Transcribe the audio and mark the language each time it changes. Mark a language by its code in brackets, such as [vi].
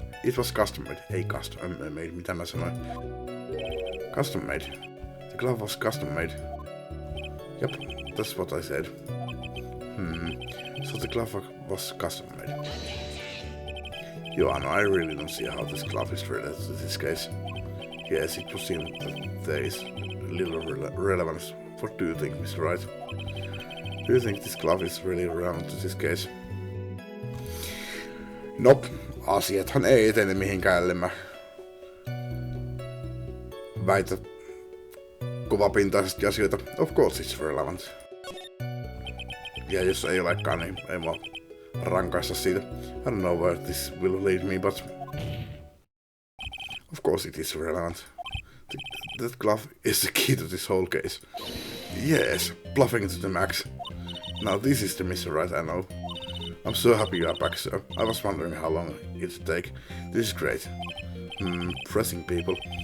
[fi] Ei [en] custom made, [fi] mitä mä sanoin? [en] Custom made. The glove was custom made. Yep, that's what I said. So the glove was custom made. Joanna, I really don't see how this glove is related to this case. Yes, it would seem that there is little relevance. What do you think, Mr. Wright? Do you think this glove is really relevant to this case? [fi] Nope, asiathan ei etene mihinkään, ellei mä väitä kovapintaisesti asioita. [en] Of course it's relevant. [fi] Ja jos ei olekaan, niin ei mua rankaista siitä. [en] I don't know where this will lead me, but of course it is relevant. That glove is the key to this whole case. Yes, bluffing to the max. Now this is the Mr. Wright I know. I'm so happy you are back, sir. I was wondering how long it'd take. This is great. Pressing people.